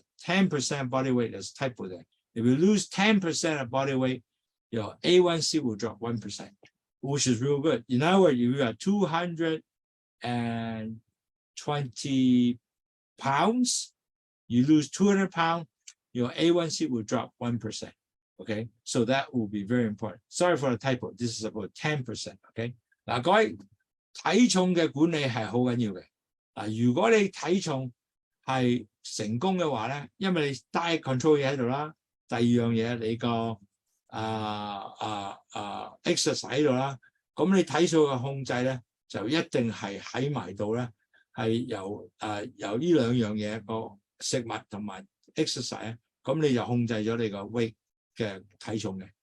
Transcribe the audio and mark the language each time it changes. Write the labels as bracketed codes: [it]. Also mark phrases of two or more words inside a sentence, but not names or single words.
[en] 10% of body weight, there's typo there. If you lose 10% of body weight, your A1C will drop 1%, which is real good. In other words, if you are 220 pounds, you lose 200 pounds, your A1C will drop 1%. Okay, so that will be very important. Sorry for the typo. This is about 10%. [yue] Okay, 嗱，各位體重嘅管理係好緊要嘅。嗱，如果你體重係成功嘅話咧，因為你 [en] diet control [yue] 嘢喺度啦，第二樣嘢你個exercise 喺度啦，咁你體數嘅控制咧就一定係喺埋度咧，係由呢兩樣嘢個食物同埋 exercise 咧，咁你就控制咗你個 weight 嘅體重嘅。